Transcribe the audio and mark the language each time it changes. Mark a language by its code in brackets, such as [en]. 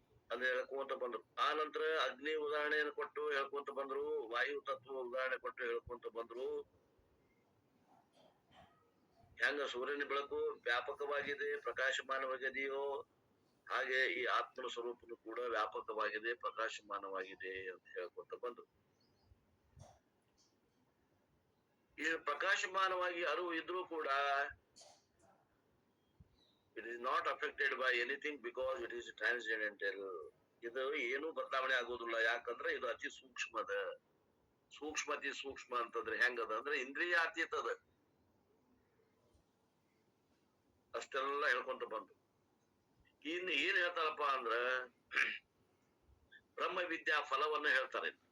[kn] ಅದ್ ಹೇಳ್ಕೊಂತ ಬಂದ್ರು. ಆ ನಂತರ ಅಗ್ನಿ ಉದಾಹರಣೆಯನ್ನು ಕೊಟ್ಟು ಹೇಳ್ಕೊಂತ ಬಂದ್ರು, ವಾಯು ತತ್ವ ಉದಾಹರಣೆ ಕೊಟ್ಟು ಹೇಳ್ಕೊಂತ ಬಂದ್ರು. ಹೆಂಗ ಸೂರ್ಯನ ಬೆಳಕು ವ್ಯಾಪಕವಾಗಿದೆ, ಪ್ರಕಾಶಮಾನವಾಗಿದೆಯೋ ಹಾಗೆ ಈ ಆತ್ಮನ ಸ್ವರೂಪನು ಕೂಡ ವ್ಯಾಪಕವಾಗಿದೆ, ಪ್ರಕಾಶಮಾನವಾಗಿದೆ ಅಂತ ಹೇಳ್ಕೊಂತ ಬಂದ್ರು. ಈ ಪ್ರಕಾಶಮಾನವಾಗಿ ಅರಿವು ಇದ್ರೂ ಕೂಡ [en] it is not affected by anything because it is transcendental. [kn] ಇದು ಏನು ಬದಲಾವಣೆ ಆಗೋದಿಲ್ಲ. ಯಾಕಂದ್ರೆ ಇದು ಅತಿ ಸೂಕ್ಷ್ಮದ. ಅತಿ ಸೂಕ್ಷ್ಮ ಅಂತಂದ್ರೆ ಹೆಂಗದ ಅಂದ್ರೆ ಇಂದ್ರಿಯ ಅತೀತದ. ಅಷ್ಟೆಲ್ಲ ಹೇಳ್ಕೊಂತ ಬಂದು ಇನ್ನು ಏನ್ ಹೇಳ್ತಾರಪ್ಪ ಅಂದ್ರ, ಬ್ರಹ್ಮ ವಿದ್ಯಾ ಫಲವನ್ನ ಹೇಳ್ತಾರೆ.